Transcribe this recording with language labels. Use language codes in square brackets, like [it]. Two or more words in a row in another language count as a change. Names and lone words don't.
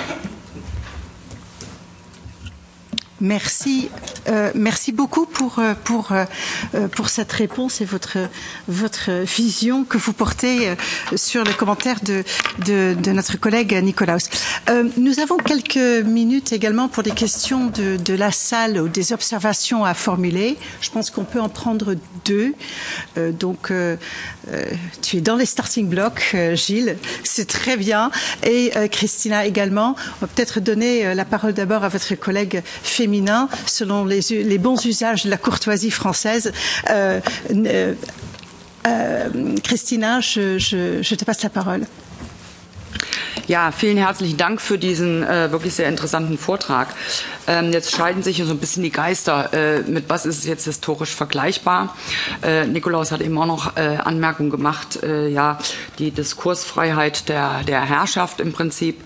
[fr] Merci, merci beaucoup pour cette réponse et votre vision que vous portez sur le commentaire de notre collègue Nikolaus. Nous avons quelques minutes également pour des questions de la salle ou des observations à formuler. Je pense qu'on peut en prendre deux. Donc, tu es dans les [en] starting blocks, [fr] Gilles, c'est très bien. Et Christina également. On va peut-être donner la parole d'abord à votre collègue féminine selon les bons usages de la courtoisie française. Christina, je te passe la parole. [de] Ja, vielen herzlichen Dank für diesen wirklich sehr interessanten Vortrag. Jetzt scheiden sich so ein bisschen die Geister. Mit was ist es jetzt historisch vergleichbar? Nikolaus hat eben auch noch Anmerkungen gemacht. Ja, die Diskursfreiheit der Herrschaft im Prinzip.